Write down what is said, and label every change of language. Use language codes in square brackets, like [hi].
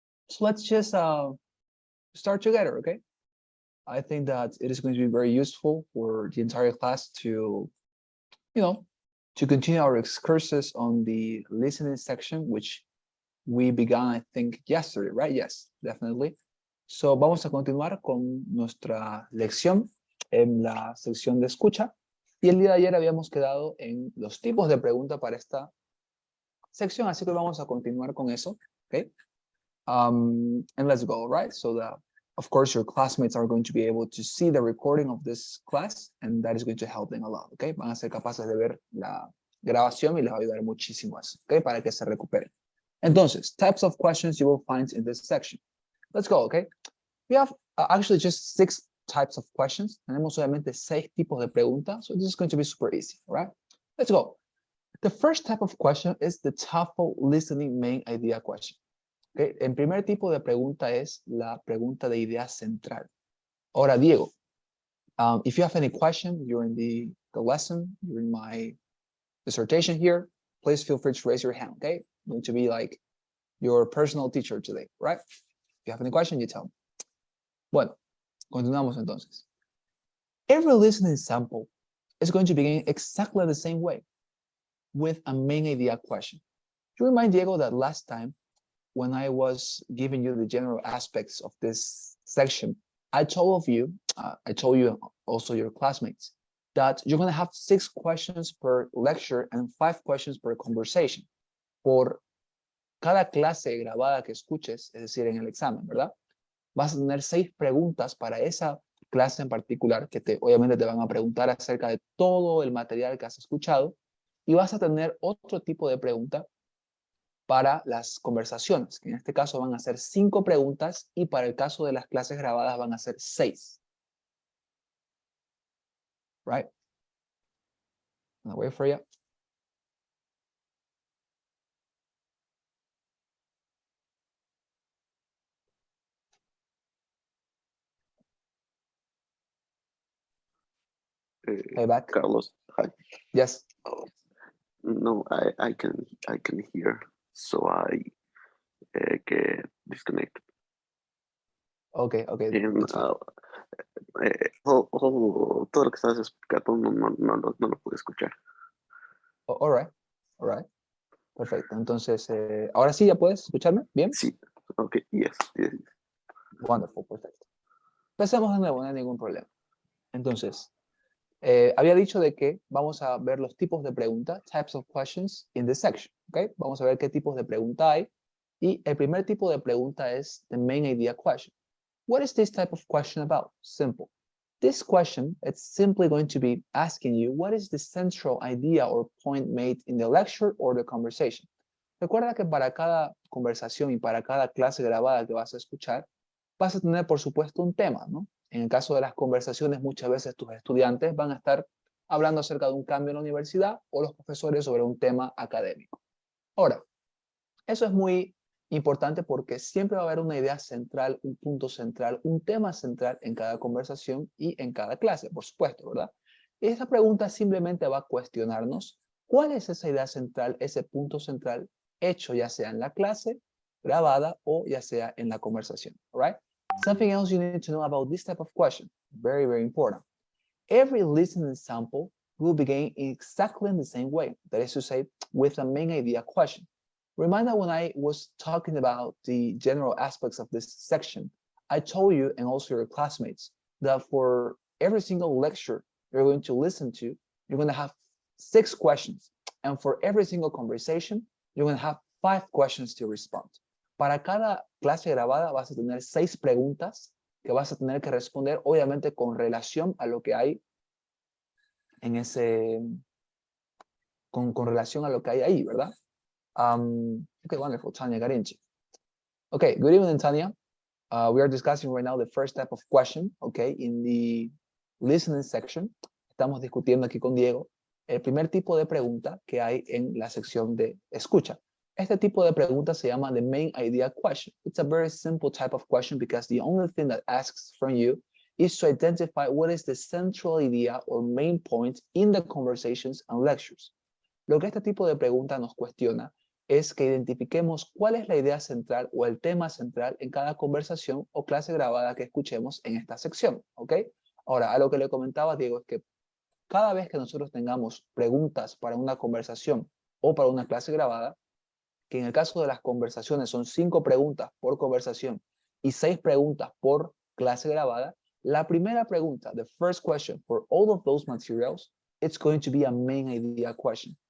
[en] So let's just start together, okay? I think that it is going to be very useful for the entire class to, to continue our excursus on the listening section, which we began, I think, yesterday, right? Yes, definitely. [es] So, vamos a continuar con nuestra lección en la sección de escucha. Y el día de ayer habíamos quedado en los tipos de pregunta para esta sección, así que vamos a continuar con eso, okay? [en] And let's go, right? So that, of course, your classmates are going to be able to see the recording of this class, and that is going to help them a lot, okay? [es] Van a ser capaces de ver la grabación y les va a ayudar muchísimo eso, okay? Para que se recuperen. Entonces, [en] types of questions you will find in this section. Let's go, okay? We have actually just 6 types of questions. [es] Tenemos solamente 6 tipos de preguntas, [en] so this is going to be super easy, all right? Let's go. The first type of question is the TOEFL listening main idea question. Okay? [es] El primer tipo de pregunta es la pregunta de idea central. Ahora, [en] Diego, if you have any question during the lesson, during my dissertation here, please feel free to raise your hand, okay? I'm going to be like your personal teacher today, right? If you have any question, you tell me. [es] Bueno, continuamos entonces. [en] Every listening sample is going to begin exactly the same way, with a main idea question. Do you remind, Diego, that last time when I was giving you the general aspects of this section, I told you also your classmates, that you're going to have 6 questions per lecture and 5 questions per conversation. [es] Por cada clase grabada que escuches, es decir, en el examen, ¿verdad? Vas a tener 6 preguntas para esa clase en particular, que obviamente te van a preguntar acerca de todo el material que has escuchado, y vas a tener otro tipo de pregunta para las conversaciones, que en este caso van a ser 5 preguntas, y para el caso de las clases grabadas van a ser 6. [en] Right? I'm gonna wait for you. Hey, back. Carlos, hi. Yes. No, I can hear, so I get disconnected. Okay. [es] And, todo lo que estabas explicando no lo pude escuchar. [en] All right. Perfecto. [es] Entonces, ahora sí, ¿ya puedes escucharme? ¿Bien? [en] Sí. Okay, yes. Wonderful, perfecto. [es] Empecemos de nuevo, no hay ningún problema. Entonces, había dicho de que vamos a ver los tipos de preguntas, [en] types of questions in this section, [es] ¿ok? Vamos a ver qué tipos de pregunta hay. Y el primer tipo de pregunta es [en] the main idea question. What is this type of question about? Simple. This question, it's simply going to be asking you what is the central idea or point made in the lecture or the conversation. [es] Recuerda que para cada conversación y para cada clase grabada que vas a escuchar, vas a tener, por supuesto, un tema, ¿no? En el caso de las conversaciones, muchas veces tus estudiantes van a estar hablando acerca de un cambio en la universidad o los profesores sobre un tema académico. Ahora, eso es muy importante porque siempre va a haber una idea central, un punto central, un tema central en cada conversación y en cada clase, por supuesto, ¿verdad? Y esta pregunta simplemente va a cuestionarnos cuál es esa idea central, ese punto central hecho ya sea en la clase, grabada o ya sea en la conversación, [en] all right? Something else you need to know about this type of question, very, very important. Every listening sample will begin exactly in the same way, that is to say, with a main idea question. Remember when I was talking about the general aspects of this section, I told you and also your classmates that for every single lecture you're going to listen to, you're going to have 6 questions. And for every single conversation, you're going to have 5 questions to respond. [es] Para cada clase grabada vas a tener 6 preguntas que vas a tener que responder, obviamente con relación a lo que hay en ese, con relación a lo que hay ahí, ¿verdad? [en] Okay, wonderful, [es] Tanya Garinchi. [en] Okay, good evening, Tanya. We are discussing right now the first type of question, okay, in the listening section. [es] Estamos discutiendo aquí con Diego el primer tipo de pregunta que hay en la sección de escucha. Este tipo de pregunta se llama [en] the main idea question. It's a very simple type of question because the only thing that asks from you is to identify what is the central idea or main point in the conversations and lectures. [es] Lo que este tipo de pregunta nos cuestiona es que identifiquemos cuál es la idea central o el tema central en cada conversación o clase grabada que escuchemos en esta sección, ¿ok? Ahora, a lo que le comentaba Diego es que cada vez que nosotros tengamos preguntas para una conversación o para una clase grabada, que en el caso de las conversaciones son 5 preguntas por conversación y 6 preguntas por clase grabada, la primera pregunta, [en] the first question for all of those materials, it's going to be a main idea question.